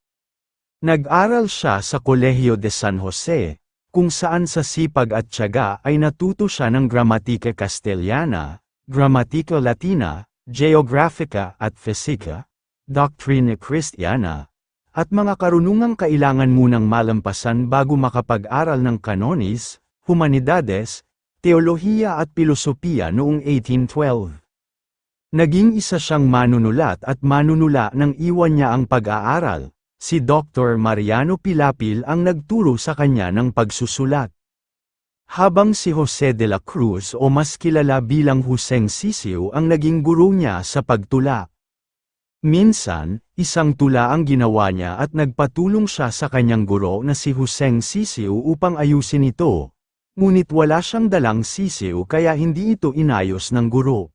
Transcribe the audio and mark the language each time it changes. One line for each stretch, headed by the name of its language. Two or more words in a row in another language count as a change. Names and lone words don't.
Filipino: Nag-aral siya sa Kolehiyo de San Jose, kung saan sa sipag at tiyaga ay natuto siya ng
Spanish: gramatika Castellana, gramatika Latina,
Filipino: Geographica at Fisika,
Latin: Doctrina Christiana,
Filipino: at mga karunungang kailangan munang malampasan bago makapag-aral ng Kanonis, Humanidades, Teolohiya at Pilosopiya noong 1812. Naging isa siyang manunulat at manunula nang iwan niya ang pag-aaral. Si Dr. Mariano Pilapil ang nagturo sa kanya ng pagsusulat. Habang si Jose de la Cruz o mas kilala bilang Huseng Sisiw ang naging guro niya sa pagtula. Minsan, isang tula ang ginawa niya at nagpatulong siya sa kanyang guro na si Huseng Sisiw upang ayusin ito. Ngunit wala siyang dalang sisiw kaya hindi ito inayos ng guro.